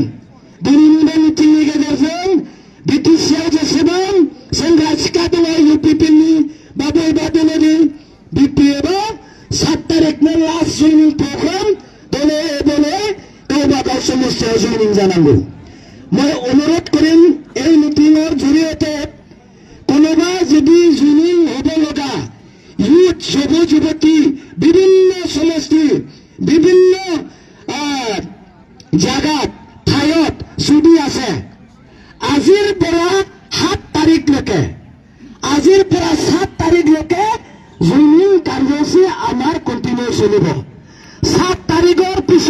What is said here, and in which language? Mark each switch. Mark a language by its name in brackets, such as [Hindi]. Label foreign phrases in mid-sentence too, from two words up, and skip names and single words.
[Bodo] दिनैनि बे मिटिंनि गेजेरजों बिटिसिआव जेसेबां सेंग्रा सिख्ला दङ इउपिपिएलनि बा बबेबा दलनि बिपिएफआ 7 तारिखनो लास्ट जयनिं प्रग्राम दले दले गावबा गाव समस्यायाव जयनिं जानांगौ मैं [Assamese] অনুরোধ করিম এই মিটিংৰ জৰিয়তে কোনোবা যদি জয়নিং হ'ব লগা ইউথ যুৱ যুৱতী বিভিন্ন সমষ্টি বিভিন্ন জাগাত ঠাইত যদি আছে আজিৰ পৰা 7 তাৰিখলৈকে জয়নিং কাৰ্যসূচী আমাৰ কণ্টিনিউ চলিব 7 তাৰিখৰ